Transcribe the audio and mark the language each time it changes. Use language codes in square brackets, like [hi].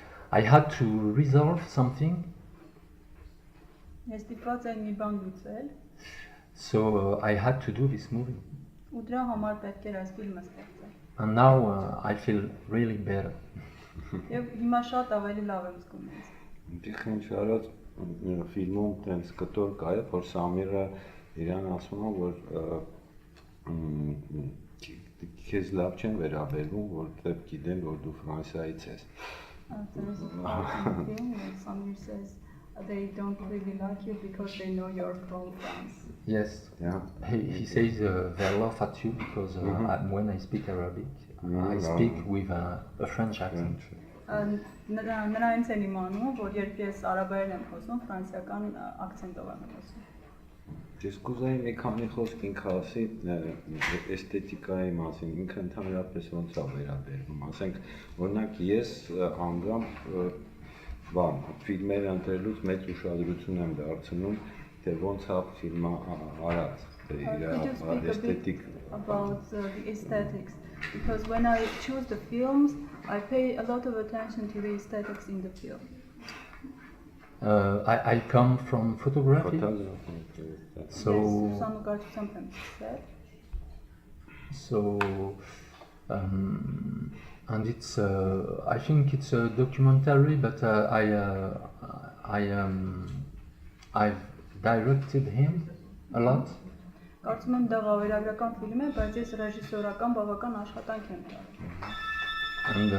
[en] I had to resolve something. [hy] Ես ստիպված եմ մի բան լուծել, [en] So I had to do this movie, [hy] ու դրա համար պետք էր այս ֆիլմը ստեղծել։ [en] and now I feel really better. [hy] Եվ հիմա շատ ավելի լավ եմ զգում ինձ։ Դիխ ինչ արած ֆիլմում տենց կտոր կա է, որ Սամիրը իրան ասում է, որ քեզ լավ չեն վերաբերվում, որտեղ գիտեն, որ դու Ֆրանսիայից ես։ [en] There is a part in the film where Samir says they don't really like you because they know you're from France. Yes, Yeah. he says they laugh at you because when I speak Arabic, I speak with a French accent. [hy] Նրանց են իմանում, որ երբ ես արաբերեն եմ խոսում, ֆրանսիական ակցենտով եմ խոսում։ Ես կուզեի մի քանի խոսք ինքը ասի էսթետիկայի մասին, ինքը ընդհանրապես ոնց է վերաբերվում, ասենք, օրինակ ես անձամբ բան, ֆիլմեր ընտրելուց մեծ ուշադրություն եմ դարձնում, թե ոնց է ֆիլմը արած, իր էսթետիկ [en] about the aesthetics, because when I choose the films, I pay a lot of attention to the aesthetics in the film. I come from photography, so and it's I think it's a documentary, but I've directed him a lot. [hy] Կարծում եմ դա վավերագրական ֆիլմ է, բայց ես ռեժիսորական բավական աշխատանք եմ տվել։